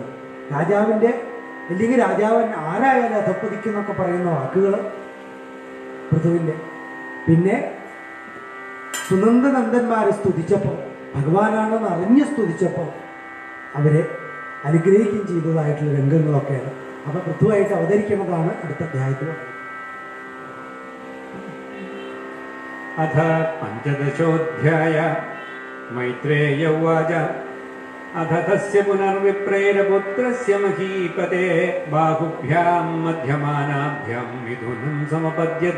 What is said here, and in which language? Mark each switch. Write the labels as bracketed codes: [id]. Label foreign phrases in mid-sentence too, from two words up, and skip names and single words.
[ml] രാജാവിൻ്റെ അല്ലെങ്കിൽ രാജാവൻ ആരായാലും അധപ്പതിക്കുന്നൊക്കെ പറയുന്ന വാക്കുകൾ പൃഥുവിൻ്റെ. പിന്നെ സുനന്ദനന്ദന്മാരെ സ്തുതിച്ചപ്പോൾ, ഭഗവാനാണെന്ന് അറിഞ്ഞ് സ്തുതിച്ചപ്പോൾ അവരെ അനുഗ്രഹിക്കുകയും ചെയ്തതായിട്ടുള്ള രംഗങ്ങളൊക്കെയാണ്. അപ്പോൾ കൃത്യമായിട്ട് അവതരിക്കുന്നതാണ് അടുത്ത അധ്യായത്തിൽ. [sa] अथ पञ्चदशोऽध्याय मैत्रेय उवाच अथ तस्य पुनर्विप्रेरपुत्रस्य महीपते बाहुभ्यां मध्यमानाभ्यां विधुनं समपद्यत